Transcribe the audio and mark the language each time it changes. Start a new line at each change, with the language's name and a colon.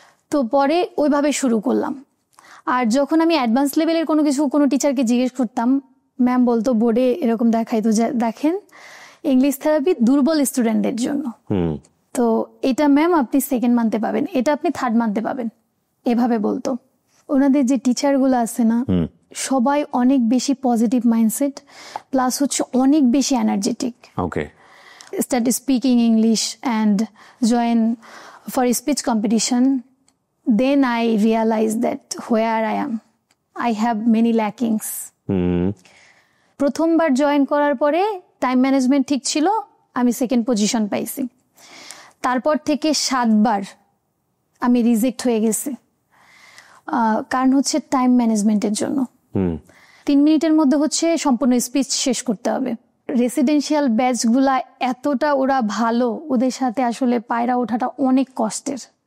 Bangla: তো পরে ওইভাবে শুরু করলাম। আর যখন আমি অ্যাডভান্স লেভেলের কোনো টিচারকে জিজ্ঞেস করতাম, ম্যাম বলতো বোর্ডে এরকম দেখাইতো যে দেখেন ইংলিশ থেরাপি দুর্বল স্টুডেন্টদের জন্য। তো এটা ম্যাম আপনি 2nd মান্থে পাবেন, এটা আপনি 3rd মান্থে পাবেন, এভাবে বলতো। ওনাদের যে টিচারগুলো আছে না, সবাই অনেক বেশি পজিটিভ মাইন্ডসেট, প্লাস হচ্ছে অনেক বেশি energetic.
English: Started speaking English and join for a speech competition. Then I realized that where I am, I have many lackings.
Bangla: প্রথমবার জয়েন করার পরে টাইম ম্যানেজমেন্ট ঠিক ছিল, আমি 2nd পজিশন পাইছি। তারপর থেকে 7 বার আমি রিজেক্ট হয়ে গেছি, কারণ হচ্ছে টাইম ম্যানেজমেন্টের জন্য। 3 মিনিটের মধ্যে হচ্ছে সম্পূর্ণ স্পিচ শেষ করতে হবে। রেসিডেন্সিয়াল ব্যাচগুলা এতটা ওরা ভালো, ওদের সাথে আসলে পায়রা ওঠাটা অনেক কষ্টের।